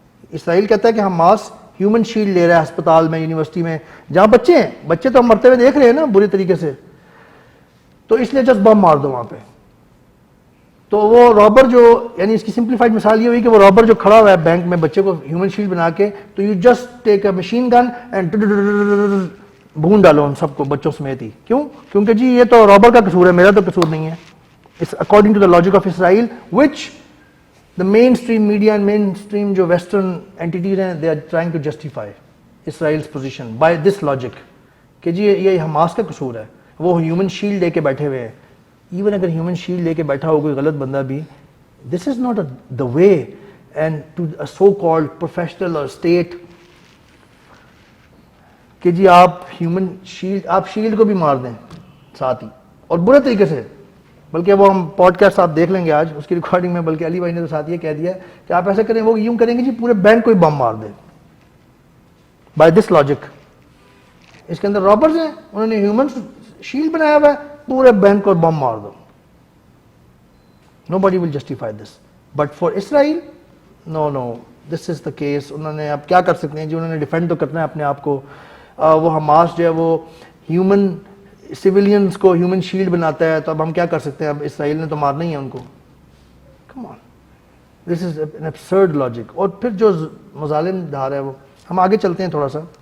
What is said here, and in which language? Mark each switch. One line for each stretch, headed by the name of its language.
Urdu: اسرائیل کہتا ہے کہ حماس ہیومن شیلڈ لے رہا ہے ہسپتال میں, یونیورسٹی میں, جہاں بچے ہیں, بچے تو ہم مرتے ہوئے دیکھ رہے ہیں نا برے طریقے سے, تو اس لیے جسٹ بم مار دو وہاں پہ. تو وہ رابر جو, یعنی اس کی سمپلیفائڈ مثال یہ ہوئی کہ وہ رابر جو کھڑا ہوا ہے بینک میں بچے کو ہیومن شیلڈ بنا کے, تو
English: you just take a machine gun and
Urdu: بھون ڈالو ان سب کو بچوں سمیت ہی. کیوں؟ کیونکہ جی یہ تو رابر کا قصور ہے, میرا تو قصور نہیں ہے.
English: It's according to the logic of Israel, which the mainstream media and mainstream جو western entities ہیں, they are trying to justify Israel's position by this logic
Urdu: کہ جی یہ حماس کا قصور ہے, وہ ہیومن شیلڈ لے کے بیٹھے ہوئے ہیں. ایون اگر ہیومن شیلڈ لے کے بیٹھا ہو کوئی غلط بندہ بھی,
English: this is not the way and to a so called professional or state
Urdu: کہ جی آپ ہیومن شیلڈ, آپ شیلڈ کو بھی مار دیں ساتھ ہی اور برے طریقے سے. بلکہ وہ ہم پوڈ کاسٹ آپ دیکھ لیں گے آج اس کی ریکارڈنگ میں, بلکہ علی بھائی نے تو ساتھ یہ کہہ دیا کہ آپ ایسا کریں, وہ یوں کریں گے جی پورے بینک کو ہی بم مار دیں
English: By this logic.
Urdu: اس کے اندر رابرز ہیں, انہوں نے ہیومن شیلڈ بنایا ہوا ہے, پورے بینک کو بم مار دو.
English: Nobody will justify this. But for Israel, no, this is the case.
Urdu: انہوں نے اب کیا کر سکتے ہیں جی, انہوں نے ڈیفینڈ تو کرنا ہے اپنے آپ کو. وہ حماس جو ہے وہ ہیومن سیولینز کو ہیومن شیلڈ بناتا ہے, تو اب ہم کیا کر سکتے ہیں, اب اسرائیل نے تو مارنا ہی ہے ان کو.
English: Come on. This is an absurd logic.
Urdu: اور پھر جو مظالم دھار ہے وہ, ہم آگے چلتے ہیں تھوڑا سا.